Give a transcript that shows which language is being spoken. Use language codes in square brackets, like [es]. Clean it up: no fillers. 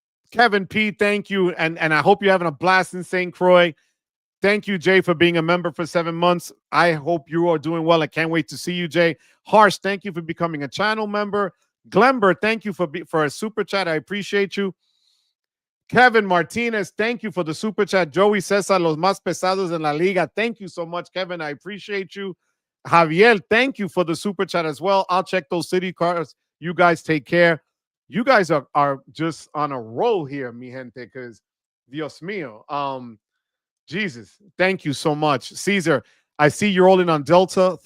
[en] Kevin P, thank you. And I hope you're having a blast in St. Croix. Thank you, Jay, for being a member for 7 months. I hope you are doing well. I can't wait to see you, Jay. Harsh, thank you for becoming a channel member. Glember, thank you for a super chat. I appreciate you. Kevin Martinez, thank you for the super chat. [es] Joey Cesar, los más pesados en la liga. [en] Thank you so much, Kevin. I appreciate you. Javier, thank you for the super chat as well. I'll check those city cards. You guys take care. You guys are just on a roll here, [es] mi gente, [en] because [es] Dios mío. [en] Jesus, thank you so much. Caesar, I see you're rolling on Delta.